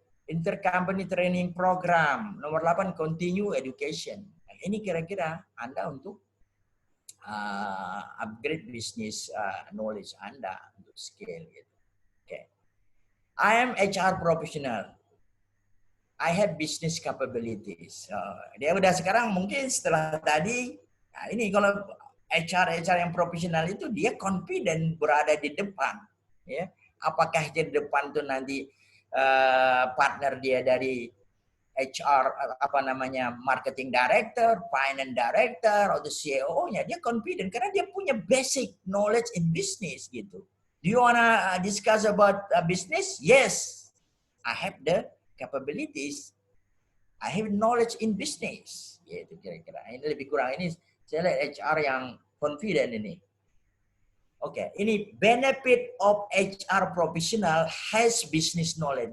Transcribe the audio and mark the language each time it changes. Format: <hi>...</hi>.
<en>Intercompany training program. Nomor 8 continue education.</en> <id>Nah, ini kira-kira Anda untuk upgrade business knowledge Anda untuk skill gitu. Okay.</id> <en>I am HR professional. I have business capabilities.</en> <id>Dia udah sekarang mungkin setelah tadi, nah ini kalau HR yang profesional itu dia confident berada di depan. Ya, apakah di depan tuh nanti partner dia dari HR marketing director, finance director, atau CEO-nya, dia confident karena dia punya</id> <en>basic knowledge in business</en> <id>gitu.</id> <en>Do you wanna discuss about business? Yes, I have the capabilities. I have knowledge in business.</en> <id>Gitu kira-kira. Ini lebih kurang ini saya lihat HR yang confident ini. Oke, ini</id> <en>benefit of HR professional has business knowledge.</en>